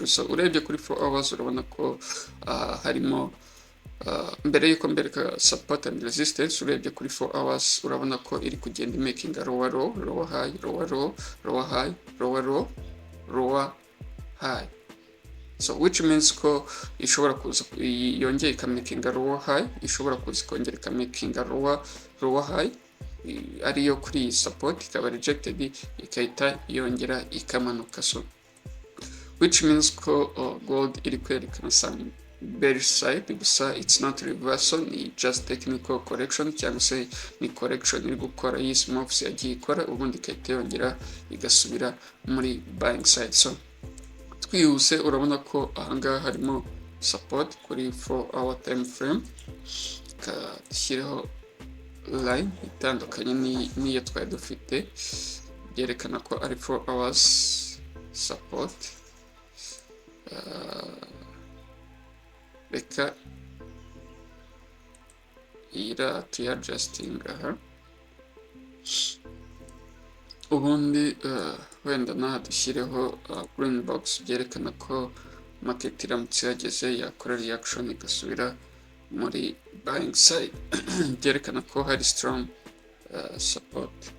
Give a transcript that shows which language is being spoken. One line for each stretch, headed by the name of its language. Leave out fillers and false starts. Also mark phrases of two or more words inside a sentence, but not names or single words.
Kinyarwanda: So urebye kuri 4 hours urabona ko harimo mbere yuko mbereka
English: support and resistance,
Kinyarwanda: urebye kuri 4 hours urabona ko iri kugenda
English: making a lower low, lower high, lower low, lower high, lower low, lower high. So which means
Kinyarwanda: ko ishobora kuza yongeye ikamaking
English: a lower high,
Kinyarwanda: ishobora kuza kongera ikamaking
English: a lower high
Kinyarwanda: ariyo kuri support, ikaba rejected ikahita yongera ikamanuka.
English: So which means
Kinyarwanda: ko gold iri kwerekana
English: some bearish side,
Kinyarwanda: gusa
English: it's not reversal,
Kinyarwanda: ni
English: just technical correction
Kinyarwanda: cyangwa se ni correction iri gukora iyi moves yagiye ikora, ubundi ikahita yongera igasubira muri
English: buying side.
Kinyarwanda: So twihuse urabona ko ahangaha harimo support kuri
English: 4 hour time frame,
Kinyarwanda: dushyiraho line itandukanye n'iyo twari dufite, byerekana ko ari
English: 4 hours support.
Kinyarwanda: Reka ira tuyadjusting aha, ubundi wenda naha dushyireho
English: green box
Kinyarwanda: byerekana ko market iramutse yageze yakora reaction igasubira muri
English: buying side,
Kinyarwanda: byerekana ko hari
English: strong support.